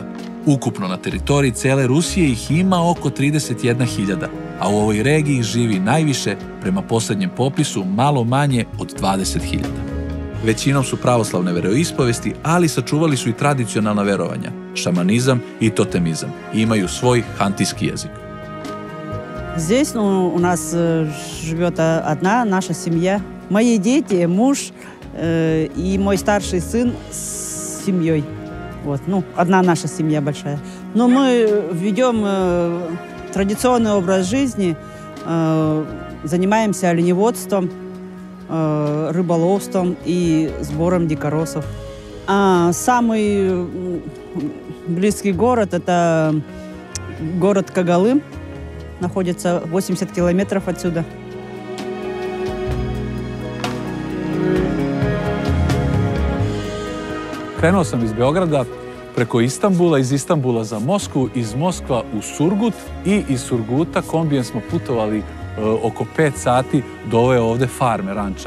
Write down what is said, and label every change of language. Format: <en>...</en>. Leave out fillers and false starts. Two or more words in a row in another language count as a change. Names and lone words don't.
<sr>Ukupno na teritoriji cele Rusije ih ima oko 31.000, a u ovoj regiji živi najviše, prema poslednjem popisu, malo manje od 20.000. Većinom su pravoslavne veroispovesti, ali sačuvali su i tradicionalna verovanja, šamanizam i totemizam. Imaju svoj hantijski jezik.</sr> <ru>Здесь у нас живет одна наша семья. Мои дети, муж и мой старший сын с семьей. Вот, ну, одна наша семья большая. Но мы ведем традиционный образ жизни, занимаемся оленеводством, рыболовством и сбором дикоросов. А самый близкий город – это город Когалым. Находится 80 километров отсюда.</ru> <sr>Krenuo sam iz Beograda preko Istanbula, iz Istanbula za Moskvu, iz Moskva u Surgut i iz Surguta kombijem smo putovali oko 5 sati do ove ovde farme, ranča.</sr>